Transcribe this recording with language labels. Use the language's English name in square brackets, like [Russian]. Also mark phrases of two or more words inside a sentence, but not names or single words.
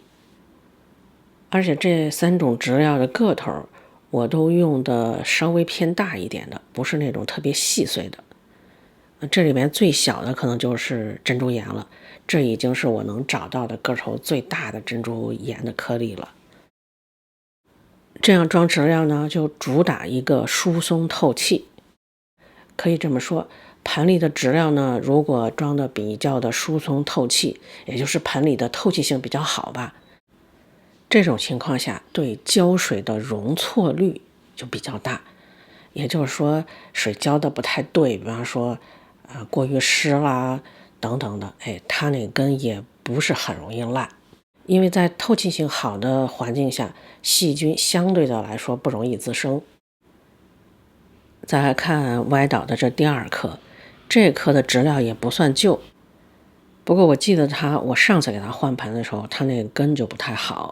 [Chinese] 而且这3種質料的个头我都用的稍微偏大一点的，不是那种特別細碎的。這裡面最小的可能就是珍珠岩了，這已經是我能找到的個頭最大的珍珠岩的顆粒了。這樣裝質料呢，就主打一個疏鬆透氣。可以這麼說，盆裡的質料呢，如果裝的比較的疏鬆透氣，也就是盆裡的透氣性比較好吧，這種情況下對膠水的容錯率就比較大。也就是說，水澆的不太對，比方說過於濕啦等等的，它那根也不是很容易爛。因為在透氣性好的環境下，細菌相對的來說不容易滋生。再來看歪倒的這第2顆，這顆的質料也不算舊，不過我記得我上次給它換盆的時候，它那個根就不太好。